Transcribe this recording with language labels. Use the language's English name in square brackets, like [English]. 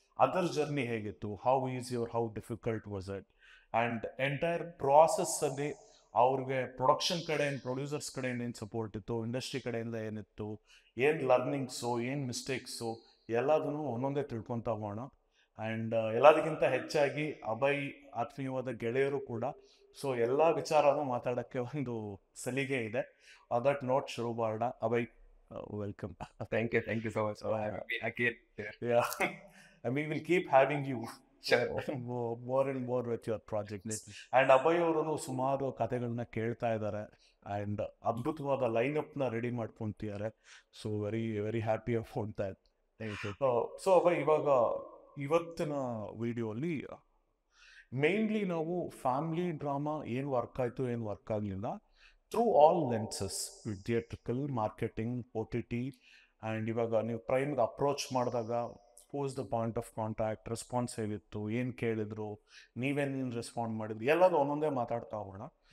[Kannada] Other journey ಹೇಗಿತ್ತು, [English] how easy or how difficult was it, [Kannada] and entire ಪ್ರಾಸೆಸ್ಸಲ್ಲಿ ಅವ್ರಿಗೆ production ಕಡೆಯಿಂದ, producers ಕಡೆಯಿಂದ ಏನು ಸಪೋರ್ಟ್ ಇತ್ತು, ಇಂಡಸ್ಟ್ರಿ ಕಡೆಯಿಂದ ಏನಿತ್ತು, ಏನು ಲರ್ನಿಂಗ್ಸು, ಏನು ಮಿಸ್ಟೇಕ್ಸು, ಎಲ್ಲದನ್ನು ಒಂದೊಂದೇ ತಿಳ್ಕೊತಾ ಹೋಗೋಣ. ಆ್ಯಂಡ್ ಎಲ್ಲದಕ್ಕಿಂತ ಹೆಚ್ಚಾಗಿ ಅಭಯ್ ಆತ್ಮೀಯವಾದ ಗೆಳೆಯರು ಕೂಡ. ಸೊ ಎಲ್ಲ ವಿಚಾರನೂ ಮಾತಾಡೋಕ್ಕೆ ಒಂದು ಸಲಿಗೆ ಇದೆ. ದಟ್ ನೋಟ್ ಶುರು ಮಾಡೋಣ. Abhay, welcome. [English] Thank you so much for having me again here. Yeah. And we will keep having you Sure. more and more with your projects. [Kannada] And Abhay ಅವರು ಸುಮಾರು ಕಥೆಗಳನ್ನ ಕೇಳ್ತಾ ಇದ್ದಾರೆ, ಆ್ಯಂಡ್ ಅದ್ಭುತವಾದ ಲೈನಪ್ನ ready ಮಾಡ್ಕೊತಿದ್ದಾರೆ. [English] So very very happy about that. Thank you. [Kannada] So Abhay, ಇವಾಗ ಇವತ್ತಿನ ವಿಡಿಯೋಲಿ mainly ನಾವು ಫ್ಯಾಮಿಲಿ ಡ್ರಾಮಾ ಏನು ವರ್ಕ್ ಆಯಿತು, ಏನು ವರ್ಕ್ ಆಗಲಿಲ್ಲ, through all lenses, theatrical, marketing, OTT, and ಇವಾಗ ನೀವು ಪ್ರೈಮ್ಗೆ ಅಪ್ರೋಚ್ ಮಾಡಿದಾಗ [English] pose the point of contact, [Kannada] response ಹೇಗಿತ್ತು, ಏನು ಕೇಳಿದ್ರು, ನೀವೇನೇನು ರೆಸ್ಪಾಂಡ್ ಮಾಡಿದ್ರಿ, ಎಲ್ಲದು ಒಂದೊಂದೇ ಮಾತಾಡ್ತಾ ಹೋಗೋಣ.